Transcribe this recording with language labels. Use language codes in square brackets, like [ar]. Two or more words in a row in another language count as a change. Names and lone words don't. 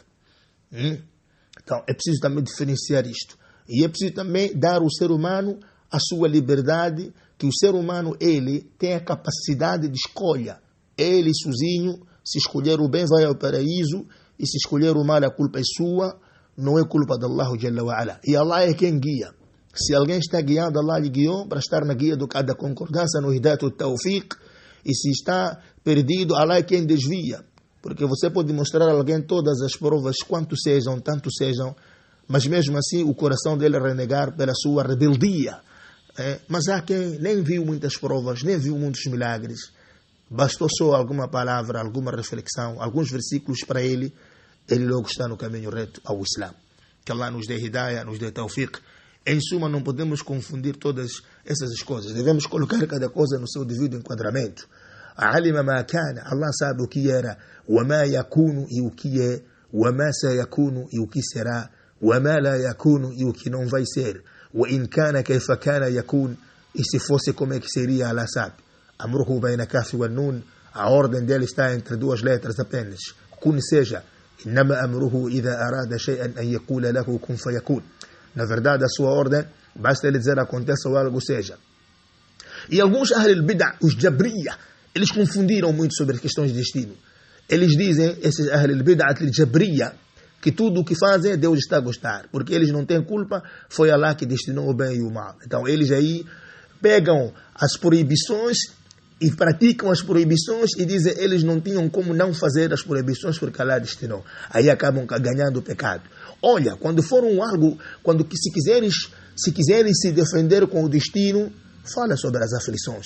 [pt] Então, é preciso também diferenciar isto. E é preciso também dar ao ser humano a sua liberdade, que o ser humano, ele tem a capacidade de escolha. Ele sozinho, se escolher o bem, vai ao paraíso, e se escolher o mal, a culpa é sua, não é culpa de [ar] الله جل وعلا. [pt] E Allah é quem guia. Se alguém está guiando, Allah lhe guiou para estar na guia da concordância, no [ar] هداية التوفيق. [pt] E se está perdido, Allah é quem desvia. Porque você pode mostrar a alguém todas as provas, quanto sejam, tanto sejam, mas mesmo assim o coração dele renegar pela sua rebeldia. Mas há quem nem viu muitas provas, nem viu muitos milagres. Bastou só alguma palavra, alguma reflexão, alguns versículos para ele logo está no caminho reto ao Islã. Que Allah nos dê hidayah, nos dê tawfiq. Em suma, não podemos confundir todas essas coisas. Devemos colocar cada coisa no seu devido enquadramento. [ar] علم ما كان, [pt] Allah sabe o que era, [ar] وما يكون [pt] e o que é, [ar] وما سيكون [pt] e o que será, [ar] وما لا يكون [pt] e o que não vai ser, [ar] وإن كان كيف كان يكون, [pt] e se fosse como é que seria, Allah sabe. [ar] أمره بين كاف ونون, [pt] a ordem dele está entre duas letras apenas. Kun seja, [ar] إنما أمره إذا أراد شيئا أن يقول له كن فيكون. [pt] Na verdade, a sua ordem, basta ele dizer aconteça ou algo seja. E alguns [ar] أهل البدعة, [pt] os Jabriya, eles confundiram muito sobre as questões de destino. Eles dizem, esses [ar] أهل البدعة الجبرية, [pt] que tudo o que fazem, Deus está a gostar. Porque eles não têm culpa, foi Allah que destinou o bem e o mal. Então eles aí pegam as proibições e praticam as proibições e dizem eles não tinham como não fazer as proibições porque Allah destinou. Aí acabam ganhando o pecado. Olha, quando se quiseres se defender com o destino, fala sobre as aflições.